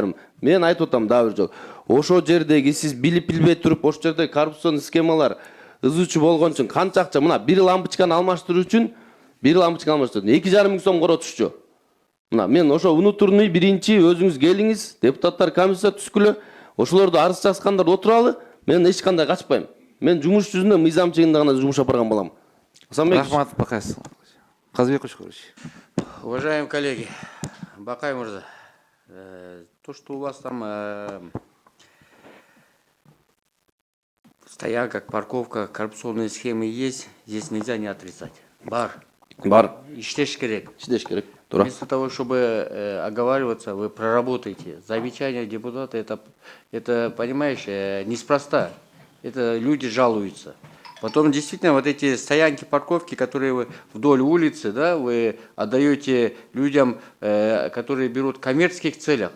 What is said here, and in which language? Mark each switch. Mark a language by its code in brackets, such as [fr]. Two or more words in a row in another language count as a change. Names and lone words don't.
[ky] Мен айтып атам дагы бир жок. ошо жердеги сиз билип билбей туруп ошол жерде коррупцион схемалар ызуучу болгон үчүн канча акча мына бир лампочканы алмаштыруу үчүн 2,5 миң сом коротушчу. Мына мен ошо внутренний биринчи өзүңүз келиңиз, депутаттар комиссия түзгүлө, ошолорду арыз жазгандар отуралы, мен эч кандай качпайм. Мен жумуш жүзүндө мыйзам чегинде гана жумуш алып барган балам. Рахмат, Бакай Казбек Кучкурович. [ru] Уважаемые коллеги, Бакай Мурза, то, что у вас там стоянка, парковка, коррупционные схемы есть, здесь нельзя не отрицать. [ky] Бар. Бар. Иштеш керек. Иштеш керек. Туура. [ru] Вместо того, чтобы оговариваться, вы проработаете. Замечания депутата, это понимаешь, неспроста. Это люди жалуются. Потом действительно вот эти стоянки, парковки, которые вы вдоль улицы, да, вы отдаете людям, которые берут в коммерческих целях.